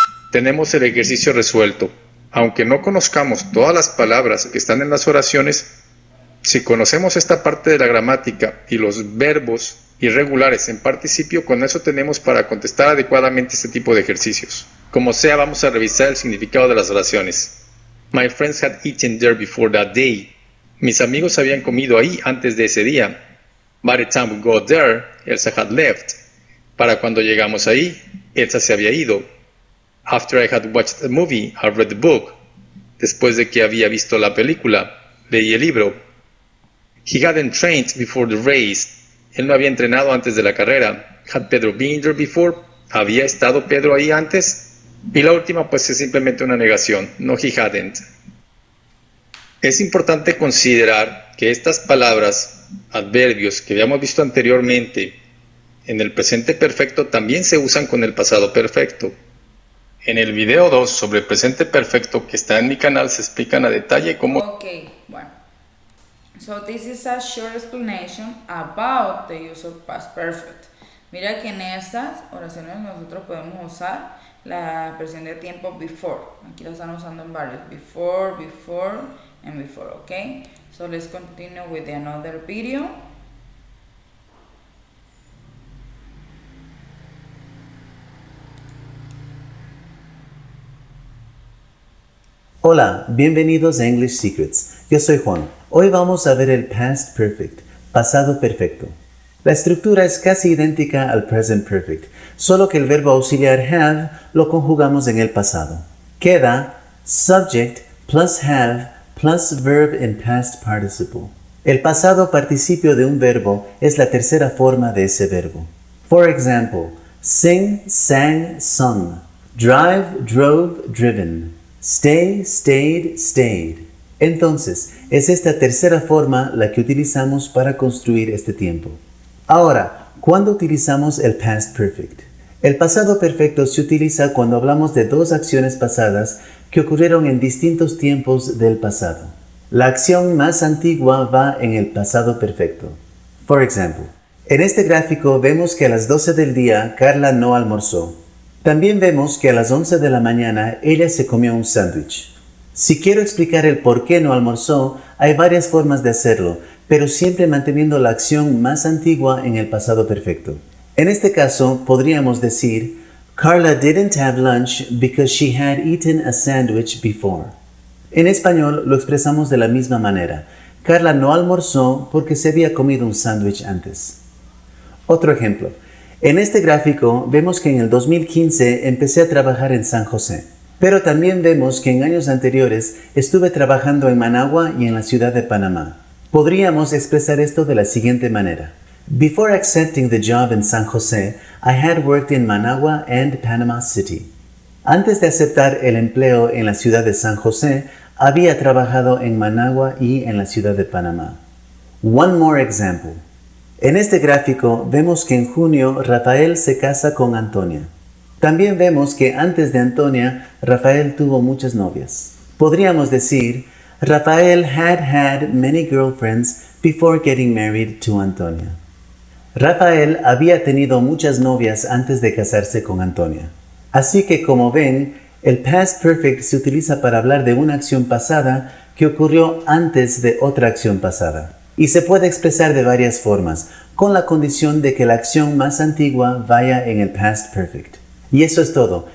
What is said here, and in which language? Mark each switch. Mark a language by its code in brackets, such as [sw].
[es] Tenemos el ejercicio resuelto. Aunque no conozcamos todas las palabras que están en las oraciones, si conocemos esta parte de la gramática y los verbos irregulares en participio, con eso tenemos para contestar adecuadamente este tipo de ejercicios. Como sea, vamos a revisar el significado de las oraciones. [en] My friends had eaten there before that day. [es] Mis amigos habían comido ahí antes de ese día. [en] By the time we got there, Elsa had left. [es] Para cuando llegamos ahí, Elsa se había ido. [en] After I had watched the movie, I read the book. [es] Después de que había visto la película, leí el libro. [en] He hadn't trained before the race. [es] Él no había entrenado antes de la carrera. [en] Had Pedro been there before? [es] ¿Había estado Pedro ahí antes? Y la última pues es simplemente una negación. [en] No, he hadn't. [es] Es importante considerar que estas palabras, adverbios que habíamos visto anteriormente, en el presente perfecto también se usan con el pasado perfecto. En el video 2 sobre el presente perfecto que está en mi canal se explican a detalle cómo... Ok, bueno. [en] So this is a short explanation about the use of past perfect. [es] Mira que en estas oraciones nosotros podemos usar la expresión de tiempo before. Aquí la están usando en varios. [en] Before, before, and before, ok? So let's continue with another video. [es] Hola, bienvenidos a English Secrets. Yo soy Juan. Hoy vamos a ver el past perfect, pasado perfecto. La estructura es casi idéntica al present perfect, solo que el verbo auxiliar have lo conjugamos en el pasado. Queda [en] subject plus have plus verb in past participle. [es] El pasado participio de un verbo es la tercera forma de ese verbo. [en] For example, sing, sang, sung. Drive, drove, driven. Stay, stayed, stayed. [es] Entonces, es esta tercera forma la que utilizamos para construir este tiempo. Ahora, ¿cuándo utilizamos el past perfect? El pasado perfecto se utiliza cuando hablamos de dos acciones pasadas que ocurrieron en distintos tiempos del pasado. La acción más antigua va en el pasado perfecto. [en] For example, [es] en este gráfico vemos que a las 12 del día Carla no almorzó. También vemos que a las 11 de la mañana ella se comió un sándwich. Si quiero explicar el por qué no almorzó, hay varias formas de hacerlo, pero siempre manteniendo la acción más antigua en el pasado perfecto. En este caso, podríamos decir, [en] Carla didn't have lunch because she had eaten a sandwich before. [es] En español lo expresamos de la misma manera. Carla no almorzó porque se había comido un sándwich antes. Otro ejemplo. En este gráfico vemos que en el 2015 empecé a trabajar en San José, pero también vemos que en años anteriores estuve trabajando en Managua y en la ciudad de Panamá. Podríamos expresar esto de la siguiente manera. [en] Before accepting the job in San José, I had worked in Managua and Panama City. [es] Antes de aceptar el empleo en la ciudad de San José, había trabajado en Managua y en la ciudad de Panamá. [en] One more example. [es] En este gráfico vemos que en junio Rafael se casa con Antonia. También vemos que antes de Antonia, Rafael tuvo muchas novias. Podríamos decir, [en] Rafael had many girlfriends before getting married to Antonia. [es] Rafael había tenido muchas novias antes de casarse con Antonia. Así que como ven, el past perfect se utiliza para hablar de una acción pasada que ocurrió antes de otra acción pasada. Y se puede expresar de varias formas, con la condición de que la acción más antigua vaya en el past perfect. Y eso es todo.